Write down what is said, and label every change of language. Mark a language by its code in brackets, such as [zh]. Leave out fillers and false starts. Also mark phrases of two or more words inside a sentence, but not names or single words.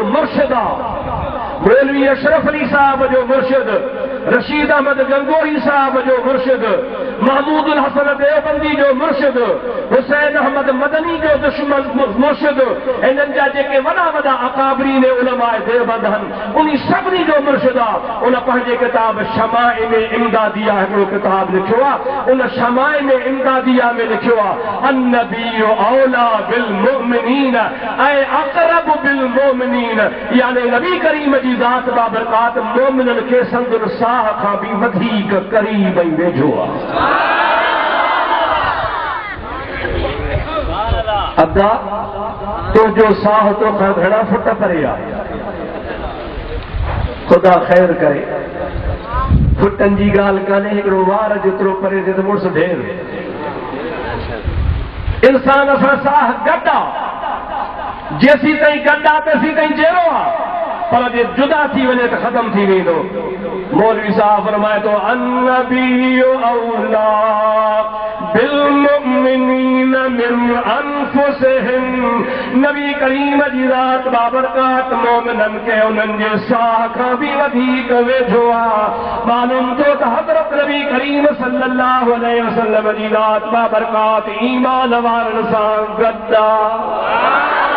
[sd] मुर्शिद आहे, मौलवी अशरफ अली साहब जो मुर्शिद, रशीद अहमद गंगोही साहब जो मुर्शिद, महमूदुल हसन देवबंदी जो मुर्शिद, हुसैन अहमद मदनी जो दुश्मन मुर्शिद, इन्हनि जा जेके वॾा वॾा अकाबरीन उलमाए देवबंद आहिनि, उन सभिनी जो मुर्शिद आहे। उन पंहिंजे किताब शमाइल इमदादिया हिकिड़ो किताब लिखियो आहे। उन शमाइल इमदादिया में लिखियो आहे, [ar] النبي أولى بالمؤمنين ऐं أقرب بالمؤمنين, [sd] यानी नबी करीम जी ज़ात बाबरकात मोमिननि खे संदन साह खां बि वधीक क़रीब ऐं वेझो आहे। अदा तुंहिंजो साह तोखां घणा फुट परे आहे, ख़ुदा ख़ैर करे। फुटनि जी ॻाल्हि कान्हे, हिकिड़ो वार जेतिरो परे थिए त मुड़ुस ढेर। इंसान सां साह गॾु आहे, जेसीं ताईं गॾु आहे तेसीं ताईं जहिड़ो आहे, पर जे जुदा थी वञे त ख़तम थी वेंदो। मौलवी साहब फरमाए थो, [ar] النبي أولى بالمؤمنين من أنفسهم. [sd] नबी करीम जी ज़ात बाबरकात मोमिननि खे उन्हनि जे साह खां बि वधीक वेझो आहे। मालूम थियो त हज़रत नबी करीम [ar] صلى الله عليه وسلم [sd] जी ज़ात बाबरकात ईमान वारनि सां गॾु आहे।